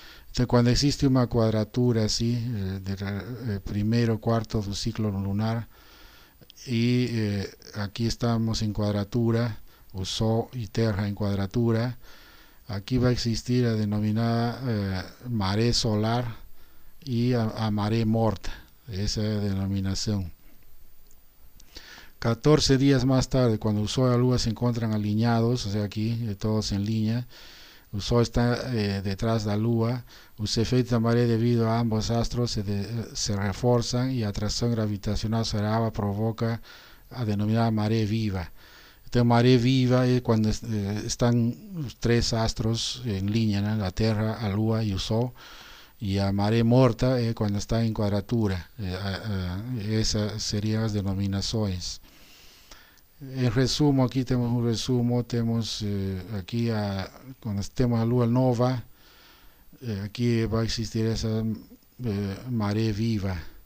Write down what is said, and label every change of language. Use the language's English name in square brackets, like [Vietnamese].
[Portuguese] Então, quando existe uma quadratura assim, primeiro quarto do ciclo lunar, e aqui estamos em quadratura, o Sol e Terra em quadratura, aqui vai existir a denominada maré solar e a maré morta. Essa é a denominação. [Spanish] 14 días más tarde, cuando el Sol y la Lua se encuentran alineados, o sea aquí todos en línea, el Sol está detrás de la Lua, los efectos de maré debido a ambos astros se refuerzan y la atracción gravitacional sobre el agua [Portuguese] provoca a denominada maré viva. Então, maré viva é quando estão os três astros em linha, né? A Terra, a Lua e o Sol. E a maré morta é quando está em quadratura. Essas seriam as denominações. Em resumo, aqui temos um resumo, temos aqui quando temos a lua nova, aqui vai existir essa maré viva.